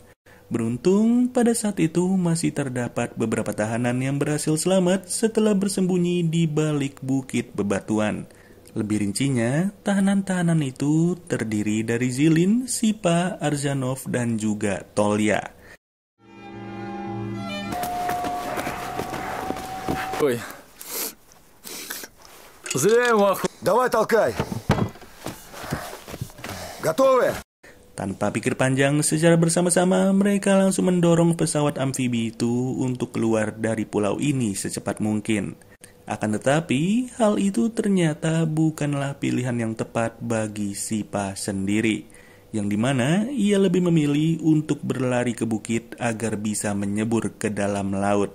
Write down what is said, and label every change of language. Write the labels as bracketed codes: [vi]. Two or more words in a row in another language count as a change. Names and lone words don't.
[id] Beruntung, pada saat itu masih terdapat beberapa tahanan yang berhasil selamat setelah bersembunyi di balik bukit bebatuan. Lebih rincinya, tahanan-tahanan itu terdiri dari Zilin, Sipa, Arzanov, dan juga Tolya. [ru] Ой. Зря его Давай толкай. Готовы? [id] Tanpa pikir panjang, secara bersama-sama mereka langsung mendorong pesawat amfibi itu untuk keluar dari pulau ini secepat mungkin. Akan tetapi, hal itu ternyata bukanlah pilihan yang tepat bagi Sipa sendiri, yang dimana ia lebih memilih untuk berlari ke bukit agar bisa menyebur ke dalam laut.